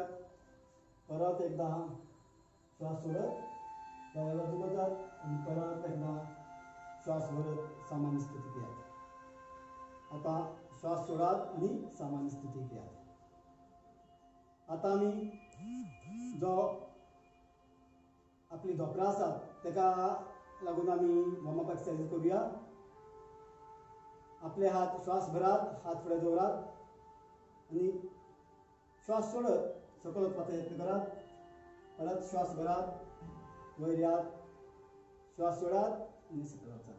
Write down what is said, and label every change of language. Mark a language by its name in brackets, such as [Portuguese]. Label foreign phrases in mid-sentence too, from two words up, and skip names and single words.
[Marathi] परत एकदा श्वास सोडत त्याला दुखतात आणि परत एकदा श्वास भरत सामान्य स्थितीत या. आता श्वास सोडत आणि सामान्य स्थितीत या. [Konkani] आता आम्ही जो आपली धोपरां आसात तेका लागून आम्ही [English] warm up exercise [Konkani] करूया. आपले हात श्वास भरात, हात फुडें दवरात आणि श्वास सोडत सकयल वचपाचो यत्न करात. परत श्वास भरात वयर यात, श्वास सोडात आणि सकयल वचात.